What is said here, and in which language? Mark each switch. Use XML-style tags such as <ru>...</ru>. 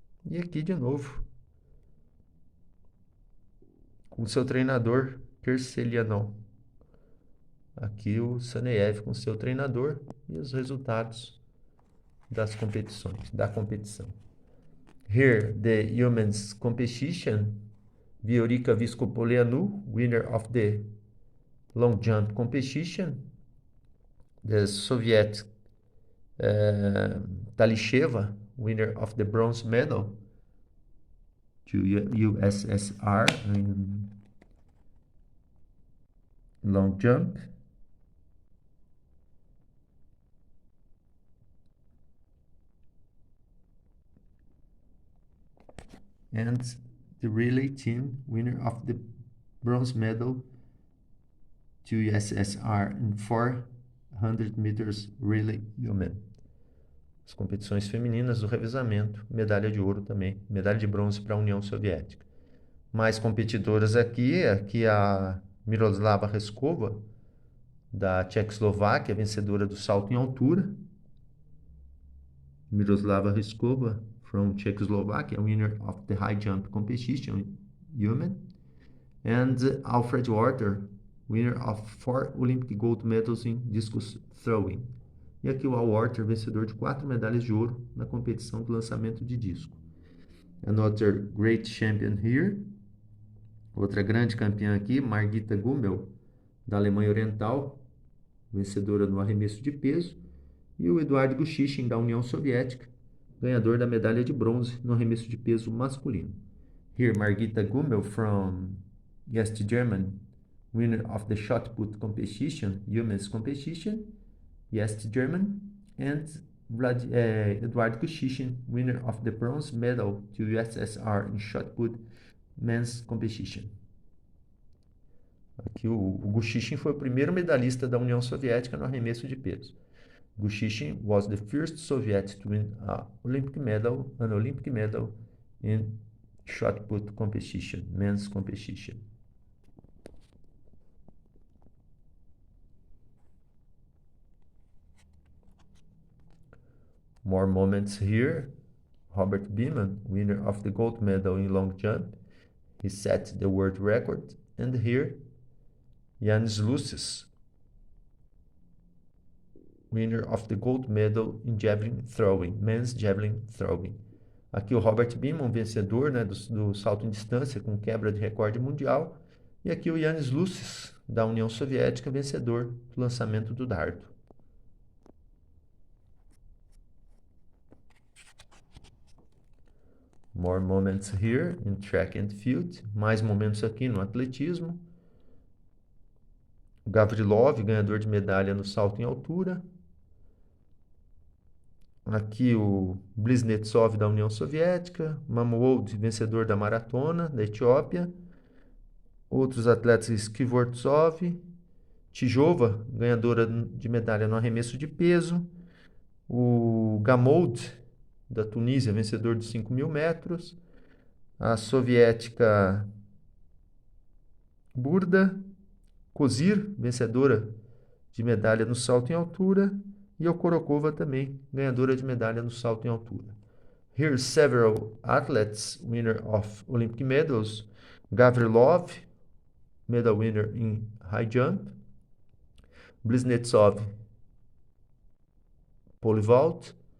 <pt>E aqui de novo com seu treinador Kerselianov. Aqui o Saneyev com seu treinador e os resultados da competição.</pt> <en>Here the women's competition, Viorica Viscopoleanu, winner of the long jump competition, the Soviet Talisheva, winner of the bronze medal to USSR in long jump. And the relay team, winner of the bronze medal to USSR in 400 meters relay human.</en> <pt>As competições femininas do revezamento, medalha de ouro também, medalha de bronze para a União Soviética. Mais competidoras aqui a Miroslava Reskova, da Tchecoslováquia, vencedora do salto em altura.</pt> <en>Miroslava Reskova, from Czechoslovakia, winner of the high jump competition, human. And Alfred Water, winner of 4 Olympic gold medals in discus throwing.</en> <pt>E aqui o Al Water, vencedor de 4 medalhas de ouro na competição do lançamento de disco.</pt> <en>Another great champion here.</en> <pt>Outra grande campeã aqui, Margita Gummel, da Alemanha Oriental, vencedora no arremesso de peso. E o Eduard Gushichin, da União Soviética, ganhador da medalha de bronze no arremesso de peso masculino.</pt> <en>Here, Margita Gummel from West Germany, winner of the shot put competition, women's competition, West Germany, and Eduard Gushichin, winner of the bronze medal to USSR in shot put men's competition.</en> <pt>Aqui o Gushichin foi o primeiro medalhista da União Soviética no arremesso de peso.</pt> <en>Gushichin was the first Soviet to win an Olympic medal in shot put competition, men's competition. More moments here. Robert Beeman, winner of the gold medal in long jump. He set the world record. And here, Yanis Lucis, winner of the gold medal in javelin throwing, men's javelin throwing.</en> <pt>Aqui o Robert Beeman, vencedor, né, do salto em distância com quebra de recorde mundial. E aqui o Yanis Lucis, da União Soviética, vencedor do lançamento do dardo.</pt> <en>More moments here in track and field.</en> <pt>Mais momentos aqui no atletismo. Gavrilov, ganhador de medalha no salto em altura. Aqui o Bliznetsov, da União Soviética. Mamoud, vencedor da maratona, da Etiópia. Outros atletas, Skvortsov. Tijova, ganhadora de medalha no arremesso de peso. O Gamoud, da Tunísia, vencedor de 5.000 metros. A soviética Burda Kozir, vencedora de medalha no salto em altura. E a Okorokova também, ganhadora de medalha no salto em altura.</pt> <en>Here several athletes, winner of Olympic medals. Gavrilov, medal winner in high jump. Bliznetsov, pole vault.</en>